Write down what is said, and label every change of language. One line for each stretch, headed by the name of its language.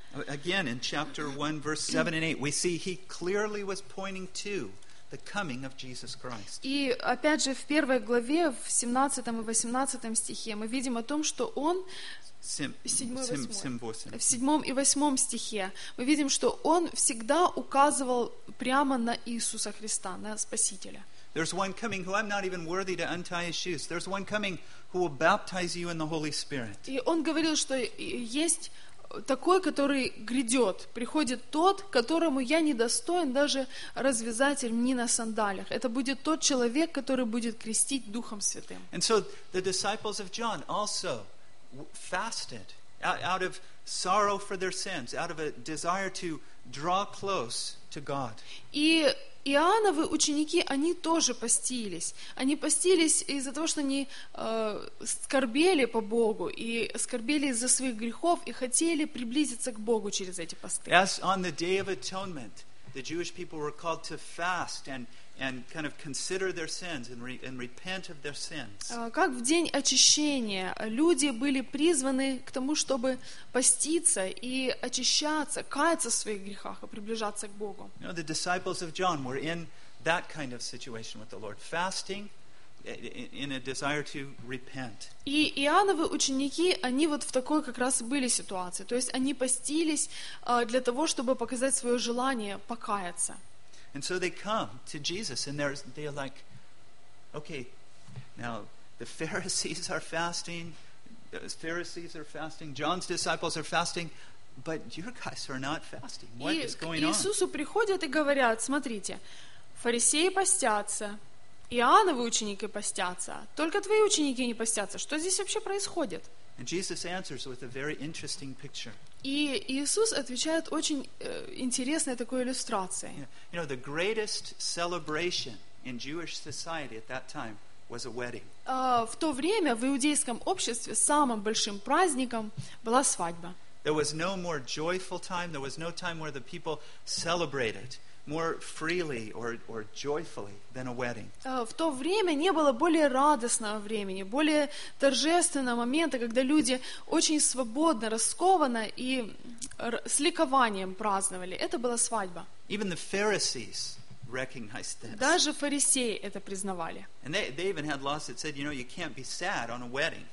English: Again, in chapter 1, verse 7 and 8, we see he clearly was pointing to the coming of Jesus Christ.
Russian: И опять же, в первой главе, в 17 и 18 стихе, мы видим о том, что он... В 7 и 8 стихе мы видим, что он всегда указывал прямо на Иисуса Христа, на Спасителя.
English: There's one coming who I'm not even worthy to untie his shoes. There's one coming who will baptize you in the Holy Spirit.
Russian: И он говорил, что есть... Такой, который грядет, приходит тот, которому я не достоин даже развязать ремни на сандалиях. Это будет тот человек, который будет крестить Духом Святым.
English: And so the disciples of John also fasted out of sorrow for their sins, out of a desire to draw close to God.
Russian: И Иоанновы ученики, они тоже постились. Они постились из-за того, что они скорбели по Богу и скорбели из-за своих грехов и хотели приблизиться к Богу через эти посты.
English: As on the Day of Atonement, the Jewish people were called to fast and kind of consider their sins and repent of their sins.
Russian: Как в день очищения люди были призваны к тому, чтобы поститься и очищаться, каяться в своих грехах и приближаться к Богу.
English: You know, the disciples of John were in that kind of situation with the Lord, fasting in a desire to repent.
Russian: И Иоанновы ученики, они вот в такой как раз и были ситуации. То есть они постились для того, чтобы показать свое желание покаяться.
English: And so they come to Jesus and they're like, okay, now the Pharisees are fasting, John's disciples are fasting, but your guys are not fasting. What is going on?
Russian: И к Иисусу приходят и говорят, смотрите, фарисеи постятся, Иоанновы ученики постятся, только твои ученики не постятся. Что здесь вообще происходит?
English: And Jesus answers with a very interesting picture.
Russian: И Иисус отвечает очень интересной такой иллюстрацией.
English: You know, the greatest celebration in Jewish society at that time was a wedding.
Russian: В то время в иудейском обществе самым большим праздником была свадьба.
English: There was no more joyful time, there was no time where the people celebrated more freely or joyfully than a wedding.
Russian: В то время не было более радостного времени, более торжественного момента, когда люди очень свободно, раскованно и с ликованием праздновали. Это была свадьба.
English: Even the Pharisees recognized this.
Russian: Даже фарисеи это признавали.
English: And they even had laws that said, you know, you can't be sad on a wedding.